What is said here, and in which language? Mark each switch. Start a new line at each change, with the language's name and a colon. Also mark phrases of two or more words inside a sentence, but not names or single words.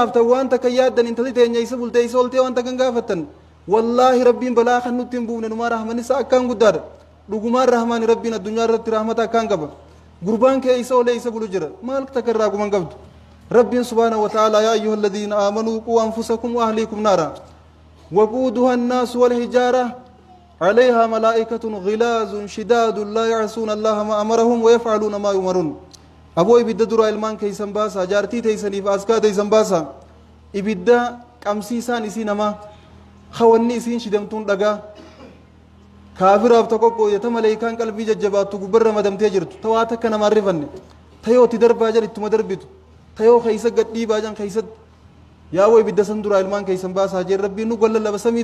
Oromo: naaftan waan takka yaaddan intalti teenya isa bultee isa oltee waan takkan gaafattan wallaahi rabbiin balaa kan nutti hin buufne numaa rahman isa akkaan guddaadha dhugumaan rahmaani rabbiin addunyaa irratti rahmata akkaan qaba gurbaan kee isa olee isa bulu jira maal takka irraa guman qabdu rabbiin
Arabic: سبحانه وتعالى يا أيها الذين آمنوا قوا أنفسكم وأهليكم نارا وقودها الناس والحجارة عليها ملائكة غلاظ شداد لا يعصون الله ما أمرهم ويفعلون ما يؤمرون
Oromo: aboo ibidda dura ilmaan keeysan baasa jaartii teeysaniif askaa teeysan baasa ibidda qamsiisaan isii namaa hawanni isiin shidamtuun dhagaa kaafiraaf tokko qooyata maleekaan qalbii jajjabaattu gubbarra madamtee jirtu tawaa takka namaan rifanne tayooti darbaa jan ittuma darbitu tayoo keeysa gadhiibaa jan keeysa yaawoo ibidda san dura ilmaan keeysan baasaa jeen rabbiin nu gollallaba samii